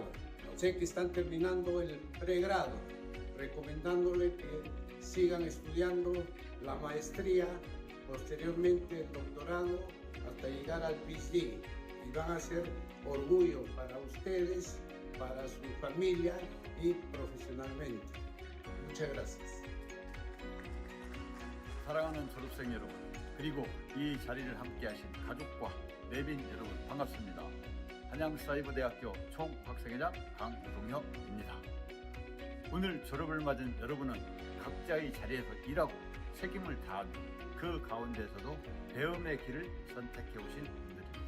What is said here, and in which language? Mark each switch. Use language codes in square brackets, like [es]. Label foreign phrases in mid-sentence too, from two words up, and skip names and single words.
[es] Sé que están terminando el pregrado, recomendándole que sigan estudiando la maestría, posteriormente el doctorado, hasta llegar al PhD, y van a ser orgullo para ustedes, para su familia y profesionalmente. Muchas gracias. [ko] 사랑하는 졸업생 여러분, 그리고 이 자리를 함께하신 가족과 내빈 여러분 반갑습니다. 한양사이버대학교 총학생회장 강동혁입니다. 오늘 졸업을 맞은 여러분은 각자의 자리에서 일하고 책임을 다하며 그 가운데서도 배움의 길을 선택해 오신 분들입니다.